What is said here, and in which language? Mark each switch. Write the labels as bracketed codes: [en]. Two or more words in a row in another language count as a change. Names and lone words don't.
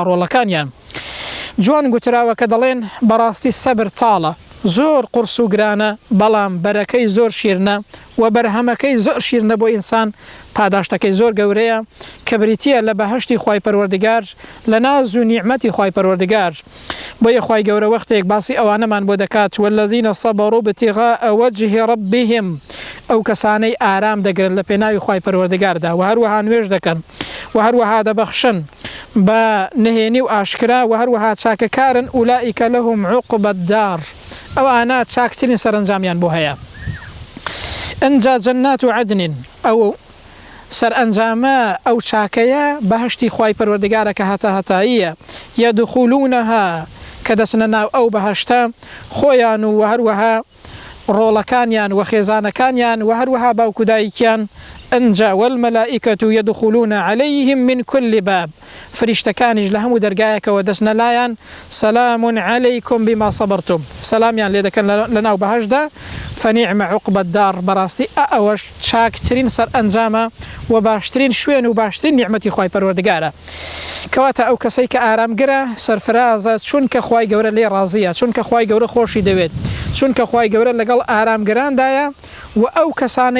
[ckb] ڕۆڵەکانیان جوان گوتراوە کە دەڵێن بەڕاستی سەبر تاڵە زۆر قورس و گرانە بەڵام بەرەکەی زۆر شیرنە و بەرهەمەکەی زۆر شیرنە بۆ ئینسان پاداشتەکەی زۆر گەورەیە کە بریتیە لە بەهەشتی خوای پەروەردگار لە ناز و نیعمەتی خوای پەروەردگار بۆیە خوای گەورە وەختێک باسی ئەوانەمان بۆ دەکات [ar] والذین صبروا ابتغاء وجه ربهم [ckb] ئەو کەسانەی ئارام دەگرن لە پێناوی خوای پەروەردگاردا و هەروەها نوێژ دەکەن و هەروەها دەبەخشن بە نهێنی و ئاشکرا و هەروەها چاکەکارن [ar] ئولائیکە لەهم عوقبە الدار [ckb] ئەوانە چاکترین سەرنجامیان بۆ هەیە ئەنجا جەنات و عەدن ئەو سەرئەنجامە ئەو چاکەیە بەهەشتی خوای پەروەردگارە کە هەتاییە یەدخولونەها کە دەچنە ناو ئەو بەهەشتە خۆیان و هەروەها ڕۆڵەکانیان و خێزانەکانیان و هەروەها باوکو دایکیان ئەنجا [ar] والمەلائکەة یەدخولون عەلەیهم من كل باب [ckb] فریشتەکانیش لە هەموو دەرگایەکەوە دەچنە لایەن [ar] سەلام عەلەیکم بما صەبرتم [ckb] سەلامیان لێ دەکەن لە ناو بەهەشتدا [ar] فەنیعمە عوقبە الدار [ckb] بەڕاستی ئەوەش چاکترین سەرئەنجامە و باشترین شوێن و باشترین نیعمەتی خوای پەروەردگارە کەواتە ئەو کەسەی کە ئارامگرە سەرفرازە چونکە خوای گەورە لێ ڕازیە چونکە خوای گەورە خۆشی دەوێت چونکە خوای گەورە لەگەڵ ئارامگراندایە و ئەو کەسانەی